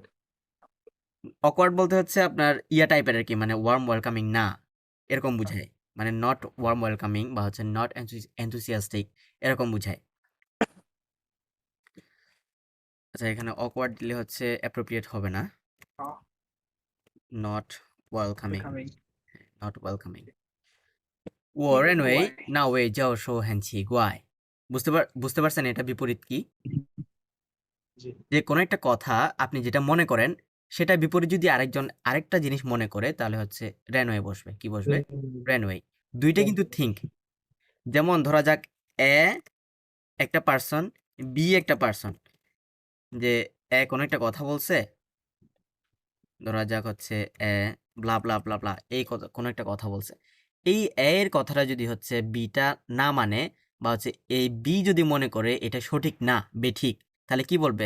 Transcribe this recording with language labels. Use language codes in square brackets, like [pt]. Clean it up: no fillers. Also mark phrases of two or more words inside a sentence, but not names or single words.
[bn] অকওয়ার্ড বলতে হচ্ছে আপনার ইয়া টাইপের আর কি মানে [en] warm welcoming [bn] না এরকম বুঝায় মানে [en] not warm welcoming [bn] বা হচ্ছে [en] not enthusiastic [bn] এরকম বুঝায় আচ্ছা এখানে অকওয়ার্ড দিলে হচ্ছে অ্যাপ্রোপ্রিয়েট হবে না [en] not welcoming not welcoming [zh] 我认为那位教授很奇怪 [bn] বুঝতে পারছেন এটা বিপরীত কি জি যে কোনো একটা কথা আপনি যেটা মনে করেন সেটা বিপরীত যদি আরেকটা জিনিস মনে করে তাহলে হচ্ছে রেনওয়ে বসবে কি বসবে রেনওয়ে দুইটা কিন্তু থিঙ্ক যেমন ধরা যাক এ একটা পার্সন, বি একটা পার্সন, যে এ কোনো একটা কথা বলছে, ধরা যাক হচ্ছে এ [en] bla bla bla bla [bn] এই কোনো একটা কথা বলছে, এই এ এর কথাটা যদি হচ্ছে বিটা না মানে, বা হচ্ছে এই বি যদি মনে করে এটা সঠিক না বেঠিক, তাহলে কি বলবে?